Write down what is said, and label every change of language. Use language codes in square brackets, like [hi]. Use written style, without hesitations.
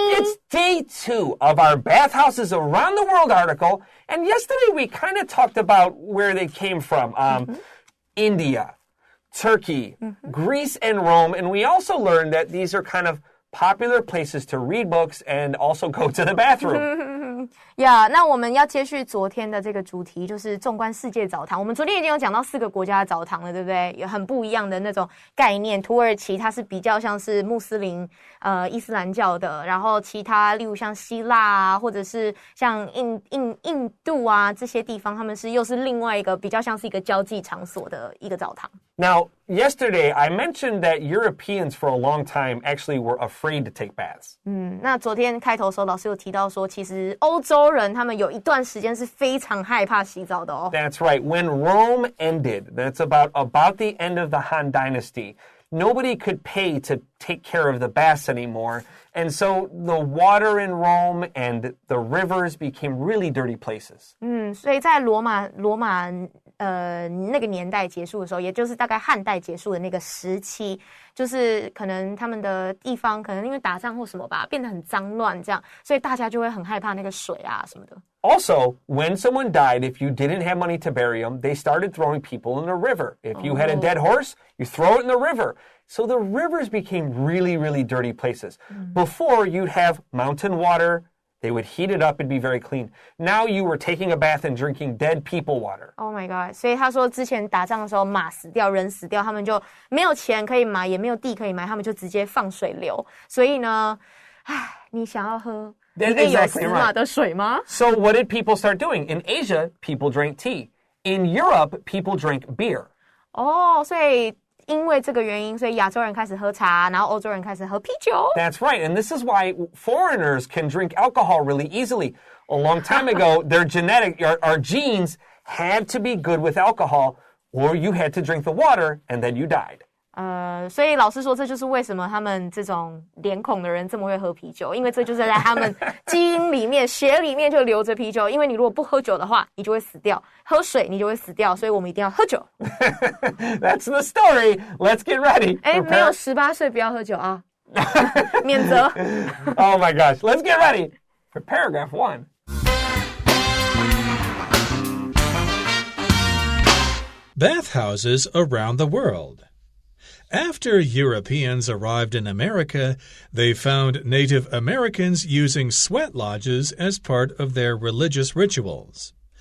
[en] It's day 2 of our Bathhouses Around the World article. And yesterday we kind of talked about where they came from. India, Turkey, Greece, and Rome. And we also learned that these are kind of popular places to read books and also go to the bathroom. [zh] Yeah, 那我们要接续昨天的这个主题，就是纵观世界澡堂。我们昨天已经有讲到4个国家的澡堂了，对不对？有很不一样的那种概念。土耳其它是比较像是穆斯林伊斯兰教的，然后其他例如像希腊啊，或者是像印度啊这些地方，他们又是另外一个比较像是一个交际场所的一个澡堂。 [en] Now, yesterday I mentioned that Europeans for a long time actually were afraid to take baths. [zh] 那昨天开头的时候，老师有提到说，其实欧洲人他们有一段时间是非常害怕洗澡的哦。 [en] That's right. When Rome ended, that's about the end of the Han Dynasty, nobody could pay to take care of the baths anymore. And so the water in Rome and the rivers became really dirty places. [zh] 所以在罗马那个年代结束的时候，也就是大概汉代结束的那个时期，就是可能他们的地方可能因为打仗或什么吧，变得很脏乱这样，所以大家就会很害怕那个水啊什么的。 [en] Also, when someone died, if you didn't have money to bury them, they started throwing people in the river. If you had a dead horse, you throw it in the river. So the rivers became really, really dirty places. Before, you'd have mountain water. They would heat it up and be very clean. Now you were taking a bath and drinking dead people water. Oh my god. [zh] 所以他说之前打仗的时候马死掉人死掉，他们就没有钱可以买，也没有地可以买，他们就直接放水流。所以呢，你想要喝里面有死马的水吗？ [en] So what did people start doing? In Asia, people drank tea. In Europe, people drank beer. [zh] 所以因为这个原因，所以亚洲人开始喝茶，然后欧洲人开始喝啤酒。 [en] That's right, and this is why foreigners can drink alcohol really easily. A long time ago, our genes had to be good with alcohol, or you had to drink the water, and then you died. [zh] 所以老师说，这就是为什么他们这种脸孔的人这么会喝啤酒，因为这就是在他们基因里面、血里面就流着啤酒。因为你如果不喝酒的话，你就会死掉；喝水你就会死掉，所以我们一定要喝酒。 [en] That's the story. Let's get ready. [zh] 没有18岁不要喝酒啊，免责。 [en] Oh my gosh. Let's get ready for paragraph 1. Bathhouses around the world. After Europeans arrived in America, they found Native Americans using sweat lodges as part of their religious rituals.